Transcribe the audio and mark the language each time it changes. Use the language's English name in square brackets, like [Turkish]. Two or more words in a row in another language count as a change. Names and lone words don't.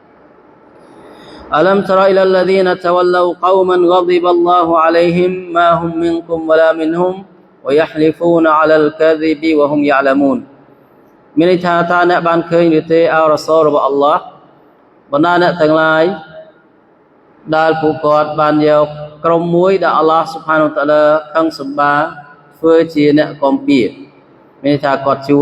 [Arabic] ألم تر إلى الذين تولوا قوما غضب الله عليهم ما هم منكم ولا منهم ويحلفون على الكذب وهم يعلمون [Khmer] មានន័យថាតើអ្នកបានឃើញឬទេអោរ៉ាសូលរបស់អល់ឡោះបណ្ដាអ្នកទាំងឡាយដែលពួកគាត់បានយកក្រុមមួយដែលអល់ឡោះស៊ុបហានូវតាឡាខឹងសម្បាធ្វើជាអ្នកកំពៀមានន័យថាគាត់ជួយ